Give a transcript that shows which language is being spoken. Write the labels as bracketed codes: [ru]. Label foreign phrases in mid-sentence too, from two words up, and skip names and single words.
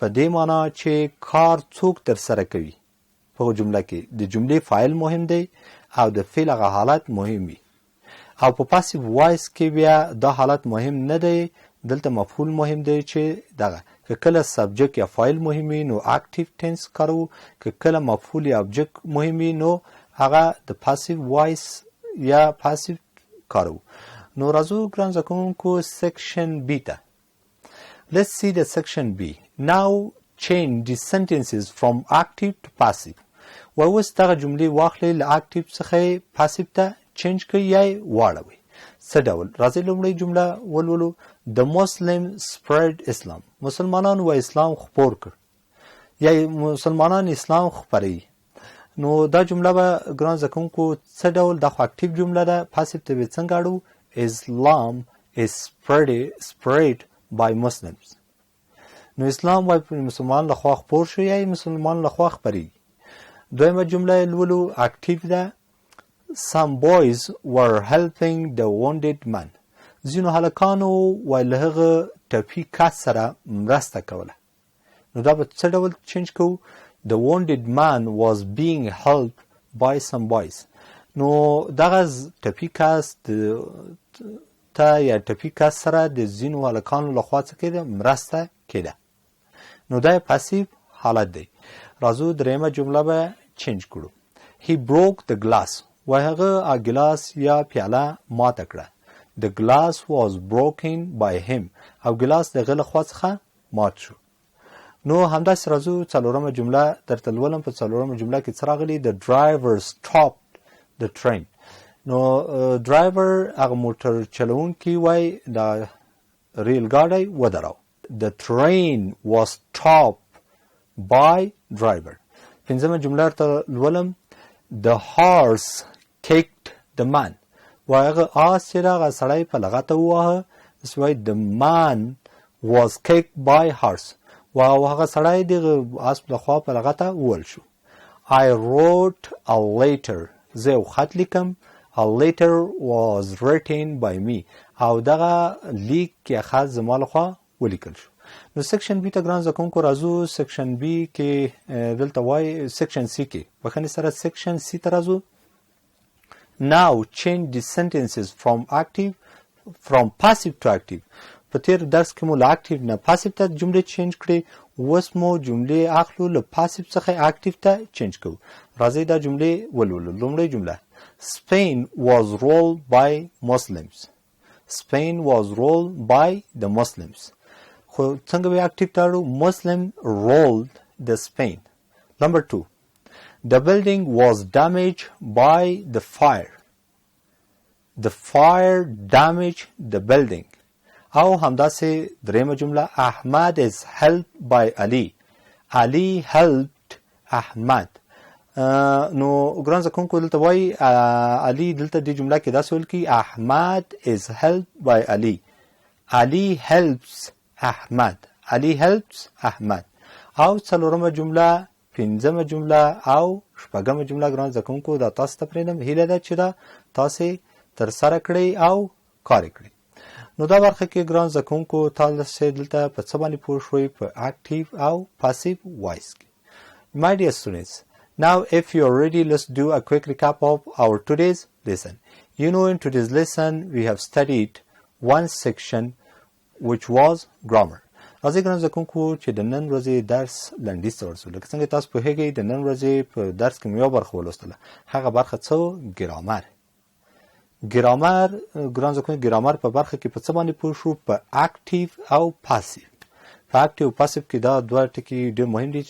[ps] دې معنا چې کار څوک ترسره کوي په جمله کې د جملې فاعل مهم دی او د فعل هغه حالت مهم وي او په [en] passive voice [ps] کې بیا دا حالت مهم نه دی دلته مفعول مهم دی چې دغه که کله سبجیکټ یا فاعل مهم وي نو [en] active tense [ps] کارو که کله مفعول یا ابجیکټ مهم وي نو هغه د [en] passive voice [ps] یا پاسیو کارو نو راځو ګران زده کوونکو [en] section B [ps] ته [en] Let's see the section B. Now change the sentences from active to passive. [ps] اوس دغه جملې واخلئ له اکټیو څخه پاسیو ته چینج کړئ یا یې واړوئ څه ډول راځئ لومړۍ جمله ولولو [en] The Muslim spread Islam. [ps] مسلمانانو و اسلام خپور کړ یا مسلمانان اسلام خپروي نو دا جمله به ګران زده کوونکو څه ډول دا خو اکټیو جمله ده پاسیو ته به څنګه اړو [en] Islam is spread by Muslims. [ps] نو اسلام وای مسلمان لخوا خپور شو یا مسلمان لخوا خپری دویمه جمله لولو اکټیو ده [en] Some boys were helping the wounded man. [ps] ځینو هلکانو وای له هغه ټپي کس سره مرسته کوله نو دا به څه ډول چینج کوو [en] The wounded man was being helped by some boys. [ps] نو دغه ټپي کس یا ټپي کس سره د ځینو هلکانو لخوا څه کېده مرسته کېده نو دا پاسیو حالت دی راځو دریمه جمله به چینج کړو [en] He broke the glass. [ps] وای هغه ګلاس یا پیاله ماته کړه [en] The glass was broken by him. [ps] او ګلاس د هغه لخوا څخه مات شو نو همداسې راځو څلورمه جمله درته لولم په څلورمه جمله کې څه راغلي [en] The driver stopped the train. [ps] نو ډرایور هغه موټر چلونکی وای دا ریل ګاډی ودراو [en] The train was stopped by driver. [ps] پنځمه جمله ته لولم [en] The horse kicked the man. [ps] وای هغه آس چې هغه سړی په لغته وواهه داسې وای [en] The man was kicked by horse. [ps] او هغه سړی دغه آس لخوا په لغته وول شو [en] I wrote a letter. [ps] زه یو خط لیکم [en] A letter was written by me. [ps] او دغه لیک یا خط زما لخوا ولیکل شو نو [en] section B [ps] ته ګران زده کوونکو راځو [en] section B [ps] کې دلته وای [en] section C [ps] کې بخښنې سره [en] section C [ps] ته راځو [en] Now change the sentences from passive to active. [ps] په تیر درس کې مو له اکټیو نه پاسیو ته جملې چینج کړې اوس مو جملې اخلو له پاسیو څخه اکټیو ته چینج کوو راځئ دا جملې ولولو لومړۍ جمله [en] Spain was ruled by Muslims. Spain was ruled by the Muslims. [ps] خو څنګه به اکټیو ته اړو [en] Muslim ruled the Spain. Number 2. The building was damaged by the fire. The fire damaged the building. [ps] او همداسې دریمه جمله [en] Ahmad is helped by Ali. Ali helped Ahmad. [ps] نو ګران زده کوونکو دلته وایي علي دلته دې جمله کې داسې ویل کېږي [en] Ahmad is helped by Ali. Ali helps Ahmad. Ali helps Ahmad. [ps] او څلورمه جمله پنځمه جمله او شپږمه جمله ګران زده کوونکو دا تاسو ته پرېږدم هیله ده چې دا تاسې ترسره کړئ او کار یې کړئ نو دا برخه کې ګران زده کوونکو تاسې دلته په څه باندې پوه شوئ په اکټیو او [en] passive voice [ps] کې [en] My dear students, now if you are ready, let's do a quick recap of our today's lesson. You know, in today's lesson, we have studied one section which was grammar. [ps] راځئ ګران زده کوونکو چې د نن ورځې درس لنډیز ته ورسو لکه څنګه تاسو پوهیږئ د نن ورځې په درس کې مو یوه برخه ولوستله هغه برخه څه ګرامر ګران زده کوونکو ګرامر په برخه کې په څه باندې پوه شو په اکټیو او پاسیو په اکټیو او پاسیو کې دا دوه ټکي ډېر مهم دي چې